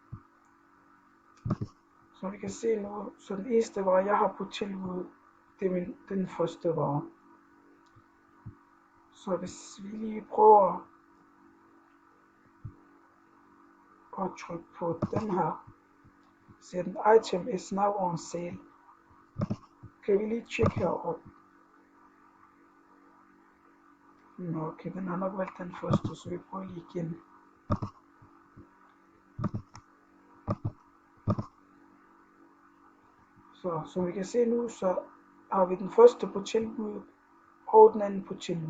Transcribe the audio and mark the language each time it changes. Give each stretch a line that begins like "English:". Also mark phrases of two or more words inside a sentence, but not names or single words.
Danish: Som vi kan se nu, så den eneste vare jeg har på tilbud, det er den første vare. Så hvis vi lige prøver at trykke på den her, så den
English: item is now on sale.
Danish: Kan vi lige tjekke heroppe. Nå, okay, den har nok valgt den første, så vi prøver lige igen. Så som vi kan se nu, så har vi den første på tilbud, og den anden på tilbud.